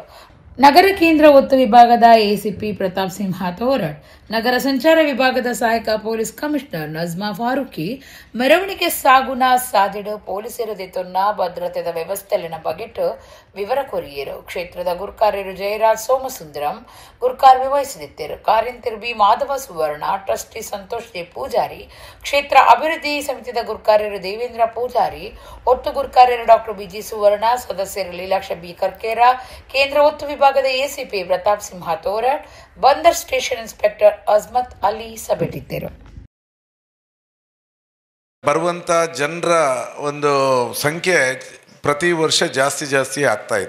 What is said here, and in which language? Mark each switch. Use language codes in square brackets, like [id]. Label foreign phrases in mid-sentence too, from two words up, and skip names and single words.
[tcy] ನಗರ ಕೇಂದ್ರ ಒತ್ತು ವಿಭಾಗದ ಎಸಿಪಿ ಪ್ರತಾಪ್ ಸಿಂಹ ತೋರಡ್, ನಗರ ಸಂಚಾರ ವಿಭಾಗದ ಸಹಾಯಕ ಪೊಲೀಸ್ ಕಮಿಷನರ್ ನಜ್ಮಾ ಫಾರೂಕಿ ಮೆರವಣಿಗೆ ಸಾಗುನ ಸಾದಿಡು ಪೊಲೀಸರದಿತ್ತೊನ್ನ ಭದ್ರತೆದ ವ್ಯವಸ್ಥೆಲಿನ ಬಗೆಟ್ ವಿವರ ಕೊರಿಯರು. [kn] ಕ್ಷೇತ್ರದ ಗುರುಕಾರ್ಯರು ಜಯರಾಜ್ ಸೋಮಸುಂದರಂ ಗುರುಕಾರ್ಯ ವಹಿಸಿದಿದ್ದರು. [tcy] ಕಾರ್ಯಂತಿರು ಬಿ ಮಾಧವ ಸುವರ್ಣ, ಟ್ರಸ್ಟಿ ಸಂತೋಷ್ ಜೆ ಪೂಜಾರಿ, ಕ್ಷೇತ್ರ ಅಭಿವೃದ್ಧಿ ಸಮಿತಿದ ಗುರುಕಾರ್ಯರು ದೇವೇಂದ್ರ ಪೂಜಾರಿ, ಒಟ್ಟು ಗುರುಕಾರ್ಯರು ಡಾಕ್ಟರ್ ಬಿಜಿ ಸುವರ್ಣ, ಸದಸ್ಯರು ಲೀಲಾಕ್ಷ ಬಿ ಕರ್ಕೇರ, ಕೇಂದ್ರ ಒತ್ತು ವಿಭಾಗದ ಎಸಿಪಿ ಪ್ರತಾಪ್ ಸಿಂಹ ತೋರಡ್, ಬಂದರ್ ಸ್ಟೇಷನ್ ಇನ್ಸ್ಪೆಕ್ಟರ್ ಅಜ್ಮತ್ ಅಲಿ ಸಭೆಟಿದ್ದರು. [kn] ಬರುವಂಥ ಜನರ ಒಂದು ಸಂಖ್ಯೆ ಪ್ರತಿ ವರ್ಷ ಜಾಸ್ತಿ ಆಗ್ತಾ ಇದೆ.